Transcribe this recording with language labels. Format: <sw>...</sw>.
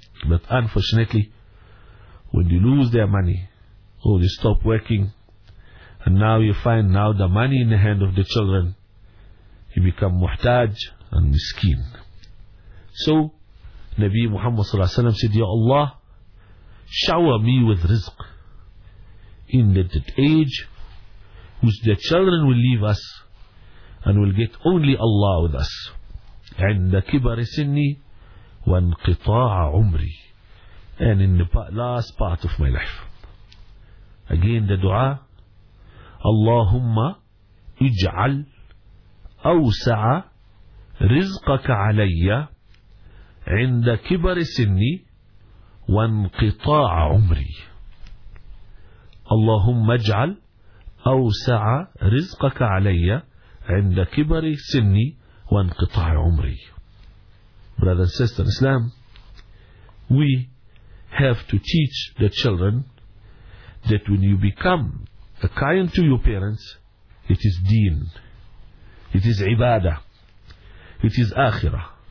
<en>But unfortunately, when they lose their money, or they stop working, and now you find now the money in the hand of the children, you become muhtaj and miskin. So Nabi Muhammad sallallahu alaihi wasallam said, Ya Allah, shower me with rizq in that age which the children will leave us and will get only Allah with us.</en> <ar>عند كبر سني وانقطاع عمري.</ar> <en>And in the last part of my life. Again the dua,</en> <ar>اللهم اجعل أوسع رزقك علي عند كبر سني وانقطاع عمري. اللهم اجعل أوسع رزقك علي عند كبر سني وانقطاع عمري.</ar> <en>Brother and sister Islam, we have to teach the children that when you become a kind to your parents, it is deen, it is ibadah, it is akhirah.</en>